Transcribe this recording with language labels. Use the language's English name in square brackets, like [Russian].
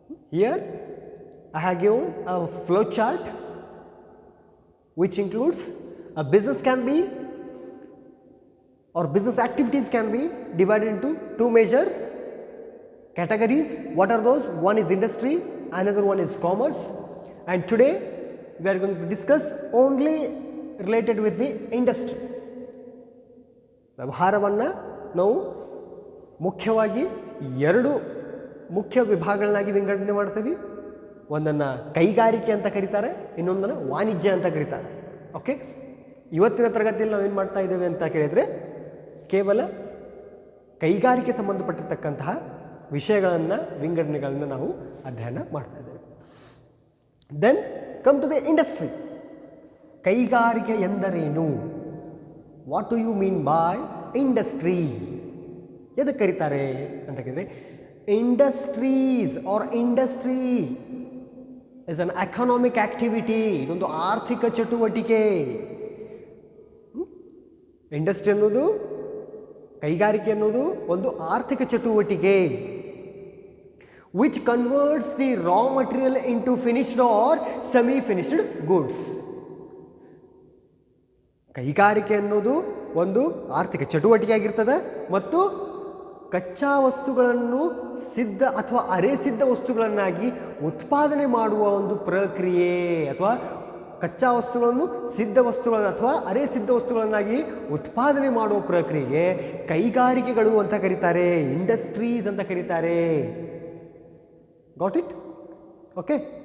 [English] Here I have given a flow chart which includes a business can be or business activities can be divided into 2 major categories. What are those? One is industry, another one is commerce, and today we are going to discuss only related with the industry. [Kannada] ವ್ಯವಹಾರವನ್ನು ನಾವು ಮುಖ್ಯವಾಗಿ 2 ಮುಖ್ಯ ವಿಭಾಗಗಳನ್ನಾಗಿ ವಿಂಗಡಣೆ ಮಾಡ್ತೀವಿ. ಒಂದನ್ನು ಕೈಗಾರಿಕೆ ಅಂತ ಕರೀತಾರೆ, ಇನ್ನೊಂದನ್ನು ವಾಣಿಜ್ಯ ಅಂತ ಕರೀತಾರೆ. ಓಕೆ, ಇವತ್ತಿನ ತರಗತಿಯಲ್ಲಿ ನಾವು ಏನು ಮಾಡ್ತಾ ಇದ್ದೇವೆ ಅಂತ ಕೇಳಿದರೆ ಕೇವಲ ಕೈಗಾರಿಕೆ ಸಂಬಂಧಪಟ್ಟಿರ್ತಕ್ಕಂತಹ ವಿಷಯಗಳನ್ನು ವಿಂಗಡಣೆಗಳನ್ನು ನಾವು ಅಧ್ಯಯನ ಮಾಡ್ತಾ ಇದ್ದೇವೆ. [English] Then come to the industry. [Kannada] ಕೈಗಾರಿಕೆ ಎಂದರೇನು? [English] What do you mean by industry? [Kannada] ಎದಕ್ಕೆ ಕರೀತಾರೆ ಅಂತ ಕೇಳಿದರೆ [English] Industries are industry is an economic activity. [Kannada] ಇದೊಂದು ಆರ್ಥಿಕ ಚಟುವಟಿಕೆ. ಇಂಡಸ್ಟ್ರಿ ಅನ್ನೋದು, ಕೈಗಾರಿಕೆ ಅನ್ನೋದು ಒಂದು ಆರ್ಥಿಕ ಚಟುವಟಿಕೆ [English] which converts the raw material into finished or semi finished goods. [Kannada] ಕೈಗಾರಿಕೆ ಅನ್ನೋದು ಒಂದು ಆರ್ಥಿಕ ಚಟುವಟಿಕೆ ಆಗಿರ್ತದೆ ಮತ್ತು ಕಚ್ಚಾ ವಸ್ತುಗಳನ್ನು ಸಿದ್ಧ ಅಥವಾ ಅರೆ ಸಿದ್ಧ ವಸ್ತುಗಳನ್ನಾಗಿ ಉತ್ಪಾದನೆ ಮಾಡುವ ಒಂದು ಪ್ರಕ್ರಿಯೆ, ಅಥವಾ ಕಚ್ಚಾ ವಸ್ತುಗಳನ್ನು ಸಿದ್ಧ ವಸ್ತುಗಳನ್ನು ಅಥವಾ ಅರೆ ಸಿದ್ಧ ವಸ್ತುಗಳನ್ನಾಗಿ ಉತ್ಪಾದನೆ ಮಾಡುವ ಪ್ರಕ್ರಿಯೆಗೆ ಕೈಗಾರಿಕೆಗಳು ಅಂತ ಕರೀತಾರೆ, ಇಂಡಸ್ಟ್ರೀಸ್ ಅಂತ ಕರೀತಾರೆ. [English] Got it? [Kannada] ಓಕೆ.